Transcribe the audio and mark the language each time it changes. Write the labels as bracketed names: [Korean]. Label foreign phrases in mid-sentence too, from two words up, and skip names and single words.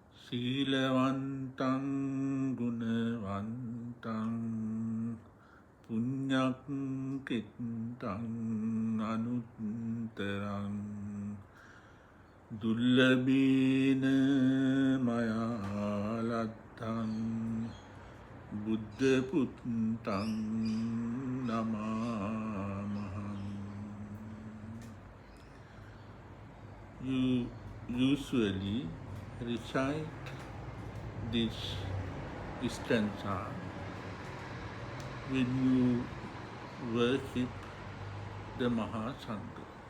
[Pali] සීලවන්තං ගුණවන්තං පුඤ්ඤක්ඛිතං අනුත්තරං දුල්ලභේන මයා ලත්තං බුද්ධ පුත්තං නමාමහං. [English] You usually recite this stanza when you worship the Mahasangha.